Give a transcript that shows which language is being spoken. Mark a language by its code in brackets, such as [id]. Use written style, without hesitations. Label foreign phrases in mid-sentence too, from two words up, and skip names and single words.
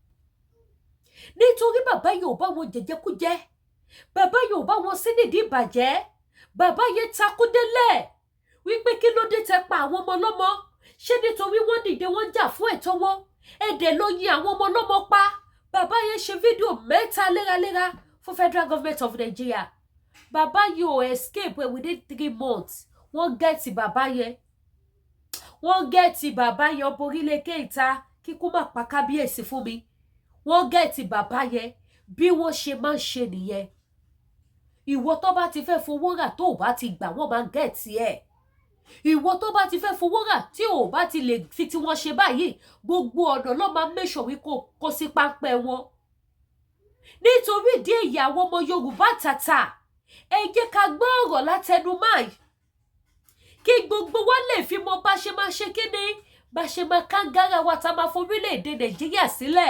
[yo] Nítorí bàbá yẹn ò bá wọn jẹjẹkújẹ, bàbá yẹn ò bá wọn sí nídìí ìbàjẹ́, bàbá yẹn takú délẹ̀ wípé kí ló dé tẹ́ pa àwọn ọmọ ọlọ́mọ, ṣé nítorí wọ́n dìde wọ́n jà fún ẹ̀tọ́ wọn, ẹ̀dẹ̀ ló yin àwọn ọmọ ọlọ́mọ pa. Bàbá yẹn ṣe fídíò 3 léraléra fún Federal Government of Nigeria. Bàbá yẹn ò [en] escape within 3 months. [yo] Wọ́n gẹ̀ẹ́tì bàbá yẹn. Wọ́n gẹ̀ẹ́tì bàbá yẹn ọba orílẹ̀ kẹta kíkú má pa kábíyèsí fún mi. Wọ́n gẹ̀ẹ́tì bàbá yẹn bí wọ́n ṣe máa ń ṣe nìyẹn. Ìwọ tó bá ti fẹ́ fowó rà tó ò bá ti gbà wọ́n máa ń gẹ̀ẹ́tì ẹ̀. Ìwọ tó bá ti fẹ́ fowó rà tí ò bá ti lè fi tí wọ́n ṣe báyìí gbogbo ọ̀nà ló máa [en] make sure [yo] wí kó sí páńpẹ́ wọn. Nítorí ìdí èyí àwọn ọmọ Yorùbá tàtà ẹ jẹ́ ká gbọ́ ọ̀rọ̀ látẹnu máì kí gbogbo wa lè fi mọ bá ṣe máa ṣe kíni bá ṣe máa kángára wa tá máa forílẹ̀-èdè Nàìjíríà sílẹ̀.